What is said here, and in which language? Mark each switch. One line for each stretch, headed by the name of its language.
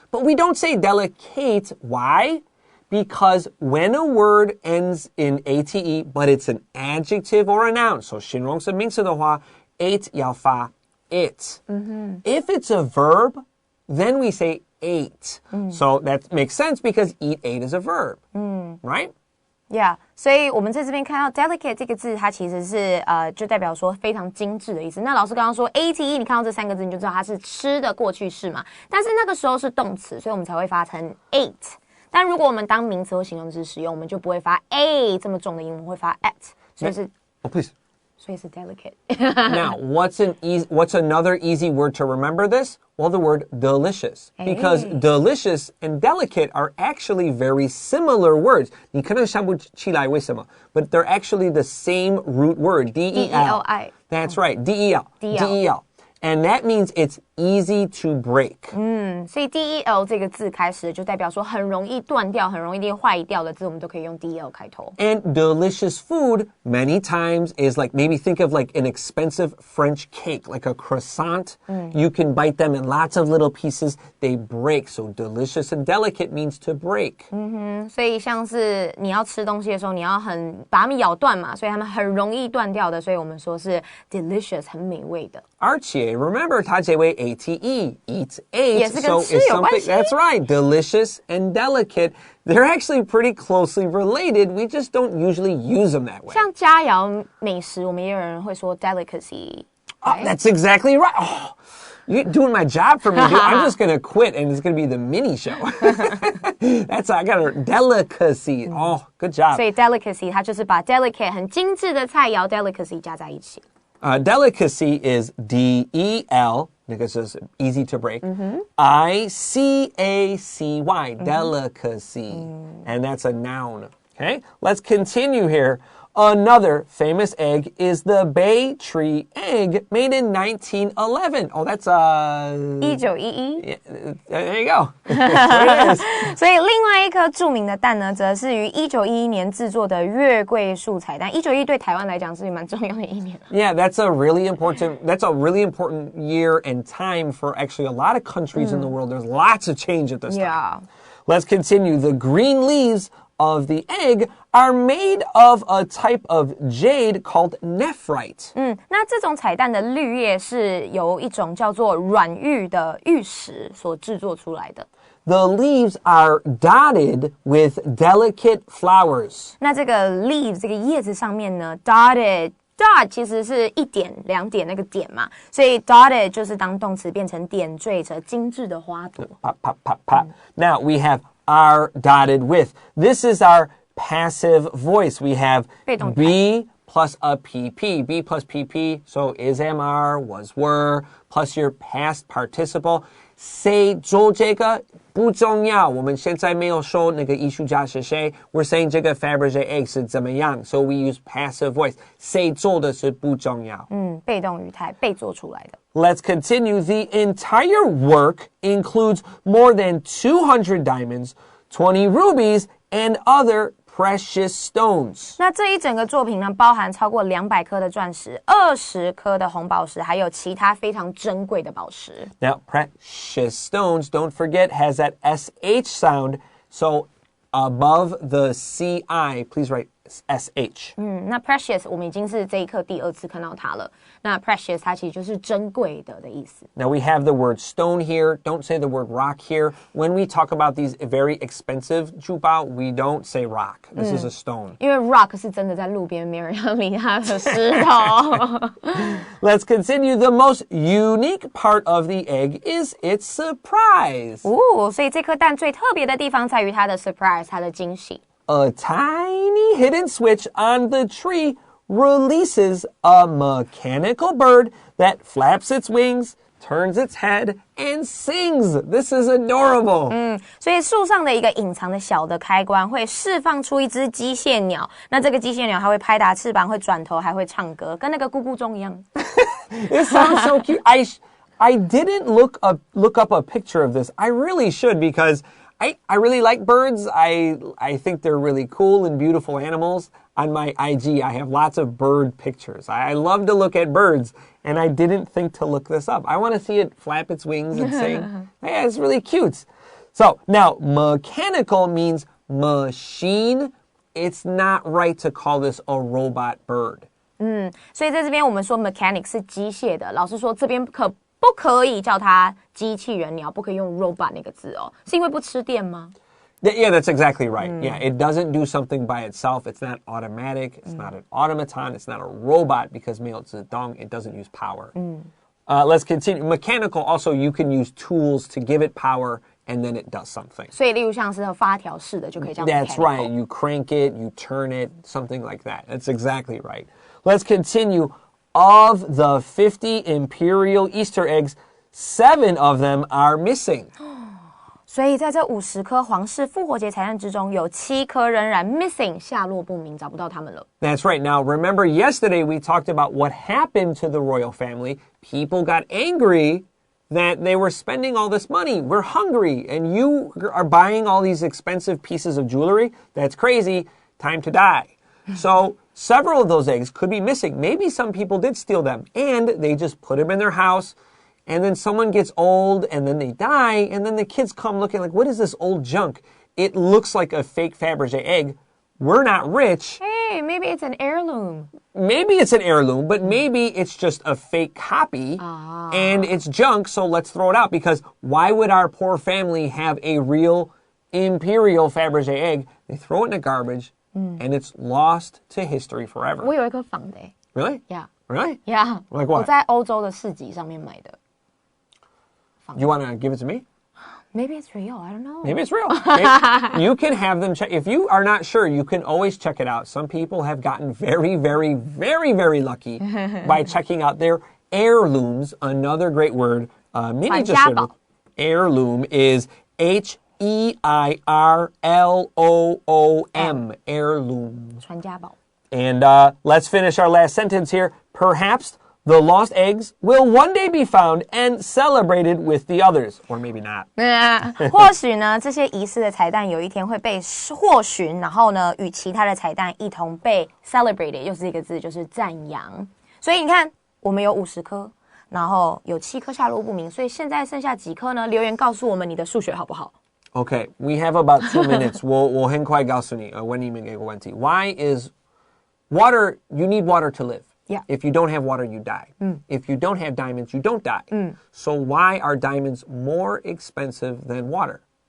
English: But we don't say delicate. Why? Because when a word ends in A-T-E, but it's an adjective or a noun, so
Chinese: 形容词名词的话
English: ate
Chinese: 要发
English: it. If it's a verb, then we say ate. So that makes sense because eat, ate is a verb, right?
Chinese: Yeah, 所以我们在这边看到 delicate 这个字，它其实是就代表说非常精致的意思。那老师刚刚说 ate， 你看到这3个字，你就知道它是吃的过去式嘛。但是那个时候是动词，所以我们才会发成 ate。但如果我们当名词或形容词使用，我们就不会发 a 这么重的音，我们会发 at， 所以是
English: Oh, please.
Chinese: 所以是 delicate.
English: Now, what's another easy word to remember this? Well, the word delicious. Because delicious and delicate are actually very similar words.
Chinese: 你可能想不起来为什么,
English: but they're actually the same root word, D-E-L. D-E-L-I. That's right, D-E-L. D-E-L. And that means it's easy to break.
Chinese: 所以 del 这个字开始就代表说很容易断掉、很容易坏掉的字，我们都可以用 del 开头。
English: And delicious food many times is like, maybe think of like an expensive French cake, like a croissant. You can bite them in lots of little pieces. They break. So delicious and delicate means to break.
Chinese: 所以像是你要吃东西的时候，你要把它们咬断嘛，所以它们很容易断掉的，所以我们说是 delicious 很美味的。
English: Archie, remember
Chinese: 它结为
English: ate, eat, ate.
Chinese: 也是跟吃有关系。
English: That's right, delicious and delicate. They're actually pretty closely related. We just don't usually use them that way.
Chinese: 像佳肴美食，我们也有人会说 delicacy.
English: Oh, that's exactly right. Oh, you're doing my job for me, dude. I'm just going to quit and it's going to be the Minnie show. I got a delicacy. Oh, good job.
Chinese: 所以 delicacy 它就是把 delicate 很精致的菜肴 delicacy 加在一起。
English: Delicacy is D-E-L, because it's easy to break, I-C-A-C-Y, delicacy. And that's a noun. Okay, let's continue here. Another famous egg is the bay tree egg made in 1911. Oh, that's 1911 Yeah, there you go. That's what it is.
Chinese: 所以另外一颗著名的蛋呢，则是于1911年制作的月桂树彩蛋。 1911对台湾来讲是蛮重要的一年。
English: Yeah, that's a really important year and time for actually a lot of countries in the world. There's lots of change at this time. Let's continue. The green leaves of the egg are made of a type of jade called nephrite.
Chinese: 那这种彩蛋的绿叶是由一种叫做软玉的玉石所制作出来的。
English: The leaves are dotted with delicate flowers.
Chinese: 那这个 leaves 这个叶子上面呢 dotted dot 其实是一点两点那个点嘛，所以 dotted 就是当动词变成点缀着精致的花朵。
English: Pop, pop, pop, pop. Now we have are dotted with. This is our passive voice. We have be plus a PP. Be plus PP. So is, am, are, was, were, plus your past participle.
Chinese: 谁做这个不重要，我们现在没有说那个艺术家是谁。
English: We're saying
Chinese: 这个
English: Fabergé Eggs
Chinese: 是怎么样
English: So we use passive voice.
Chinese: 谁做的是不重要。被动语态，被做出来的。
English: Let's continue. The entire work includes more than 200 diamonds, 20 rubies, and other precious stones. 那这一整个作品呢，包含超过200颗的钻石、20颗的红宝石，还有其他非常珍贵的宝石。 Now, precious stones, don't forget, has that SH sound. So above the CI, please write S-H.
Chinese: 那 precious 我们已经是这一课第2次看到它了。那 precious 它其实就是珍贵的意思。
English: Now we have the word stone here. Don't say the word rock here. When we talk about these very expensive 珠宝, we don't say rock. This is a stone.
Chinese: 因为 rock 是真的在路边没有人要理它的石头。
English: Let's continue. The most unique part of the egg is its surprise.
Chinese: 所以这颗蛋最特别的地方在于它的 surprise， 它的惊喜。
English: A tiny hidden switch on the tree releases a mechanical bird that flaps its wings, turns its head, and sings. This is adorable.
Chinese: 所以树上的一个隐藏的小的开关会释放出一只机械鸟，那这个机械鸟它会拍打翅膀，会转头，还会唱歌，跟那个咕咕钟一样。
English: It sounds so cute. I didn't look up a picture of this. I really should because I really like birds. I think they're really cool and beautiful animals. On my IG, I have lots of bird pictures. I love to look at birds, and I didn't think to look this up. I want to see it flap its wings and sing. Yeah, it's really cute. So now, mechanical means machine. It's not right to call this a robot bird.
Chinese: 所以在这边我们说 mechanic 是机械的，老师说这边不可以叫它机器人鸟，不可以用 robot 那个字哦，是因为不吃电吗？
English: Yeah, that's exactly right. Yeah, it doesn't do something by itself. It's not automatic. It's not an automaton. It's not a robot because
Chinese: 没有自动,
English: it doesn't use power. Let's continue. Mechanical also, you can use tools to give it power and then it does something.
Chinese: 所以例如像是发条式的就可以叫 mechanical.
English: That's right. You crank it, you turn it, something like that. That's exactly right. Let's continue. Of the 50 imperial Easter eggs, 7 of them are missing.
Chinese: 所以在这50颗皇室复活节彩蛋之中，有7颗仍然 missing 下落不明，找不到他们了。
English: That's right. Now, remember yesterday we talked about what happened to the royal family. People got angry that they were spending all this money. We're hungry, and you are buying all these expensive pieces of jewelry. That's crazy. Time to die. So several of those eggs could be missing. Maybe some people did steal them, and they just put them in their house. And then someone gets old, and then they die, and then the kids come looking like, what is this old junk? It looks like a fake Fabergé egg. We're not rich. Hey, maybe it's an heirloom. Maybe it's an heirloom, but maybe it's just a fake copy, and it's junk, so let's throw it out. Because why would our poor family have a real imperial Fabergé egg? They throw it in the garbage, and it's lost to history forever.
Chinese: 我有一颗仿的耶
English: Really? Yeah. Really? Yeah. Like what?
Chinese: 我在欧洲的市集上面买的。
English: You want to give it to me? Maybe it's real. I don't know. Maybe it's real. You can have them check. If you are not sure, you can always check it out. Some people have gotten very, very, very, very lucky by checking out their heirlooms. Another great word. Minnie just showed it. Heirloom is H-E-I-R-L-O-O-M. Heirloom.
Chinese: 传家宝。
English: And let's finish our last sentence here. Perhaps the lost eggs will one day be found and celebrated with the others. Or maybe not.
Chinese: 或许呢，这些遗失的彩蛋有一天会被获寻，然后呢，与其他的彩蛋一同被 celebrated， 又是一个字，就是赞扬。所以你看，我们有50颗，然后有7颗下落不明，所以现在剩下几颗呢？留言告诉我们你的数学好不好？
English: Okay, we have about 2 minutes.
Chinese: 我很快告诉你，问你们一个问题。
English: Why is water, you need water to live. Yeah. If you don't have water, you die. If you don't have diamonds, you don't die. So why are diamonds more expensive than water?